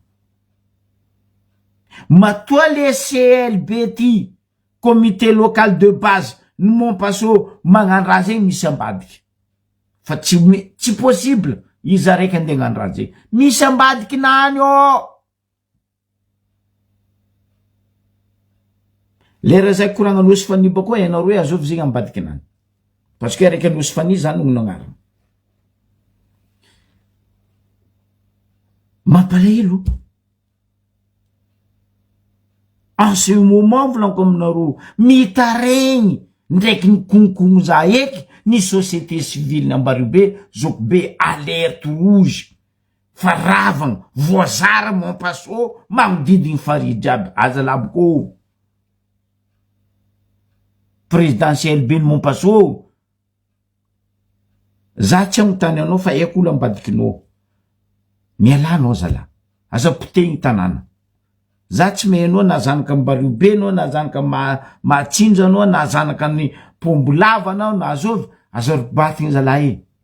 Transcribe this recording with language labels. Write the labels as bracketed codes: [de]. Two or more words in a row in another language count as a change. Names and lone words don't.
[mg] matoa le CLB ty [fr] comité local de base [mg] ny Mompaso magnano raha zegny misy ambadiky fa tsy possible izy araiky andeha hagnano raha zegny misy ambadiky nany lera zay koragna anosy faniba koa ianao hoe azovy zegny ambadiky nany [fr] parce que [mg] araiky anosy fani zany no nagnarana mampalahelo [fr] en ce moment [mg] volaniko aminareo mitaregny ndraiky ny konkono za eky ny [fr] société civile [mg] ny ambario be zoko be [fr] alerte rouge [mg] fa ravagna voazara Mompaso magnodidigny faridry aby aza laboko présidentiel be ny Mompaso za tsy agnontany anao fa eko olo ambadikinao mialanao zala aza potegny tanàna za tsy mehnao na zanaka ambario be anao na zanaka matsinja anao na zanaka ny pombolava anao na azovy aza ribatigny zalahy